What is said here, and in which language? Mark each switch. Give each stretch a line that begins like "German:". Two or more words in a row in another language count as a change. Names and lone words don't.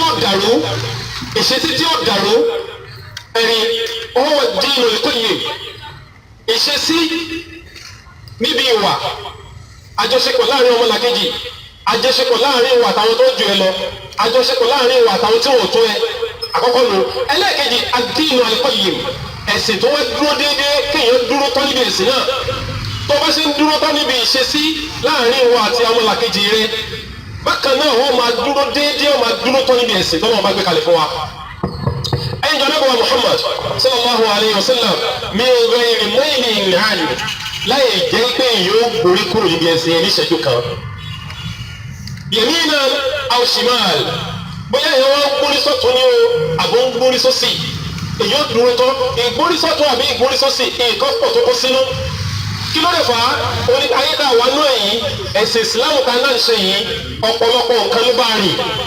Yoruba: ó dàrú ìṣesí tí ó dàrú ẹ̀rí ọwọ́
Arabic: الدين القيم
Yoruba: ìṣesí níbi ìwà àjọṣepọ̀ láàrin ọmọlàkejì àjọṣepọ̀ láàrin ìwà àtàwọn tó jù ẹ lọ àjọṣepọ̀ láàrin ìwà àtàwọn tí wọ́n tó ẹ àkọ́kọ́ lò ẹlẹ́ẹ̀kejì
Arabic: الدين القيم
Yoruba: ẹ̀sìn tó wá dúró déédéé kéèyàn dúró tán níbi ẹ̀sìn náà tó bá ṣe ń dúró tán níbi ìṣesí láàrin ìwà àti ọmọlàkejì rẹ bákan náà wọ́n máa dúró déédéé wọ́n máa dúró tán níbi ẹ̀sìn tó náà bá gbé kalẹ̀ fún wa. ẹ̀yin jọ̀ọ́ Ànábì Muhammad
Arabic: صلى الله عليه وسلم من غير ميل عنه
Yoruba: láì jẹ́ pé yóò borí kúrò níbi ẹ̀sìn ẹni ìṣẹ́jú kan.
Arabic: يمينا أو شمال
Yoruba: bóyá ìyẹn wọn ń gbórí sọ́tún ní o àbò ń gbórí sósì èyí ó dúró tán ìgbórí sọ́tún àbí ìgbórí sósì nǹkan pọ̀ tó kó sínú. kí ló dé fà á oní ayédáwà náà yìí ẹ̀sìn ìsìlámù kan náà ń ṣe yìí ọ̀pọ̀lọpọ̀ nǹkan ló bá rìn.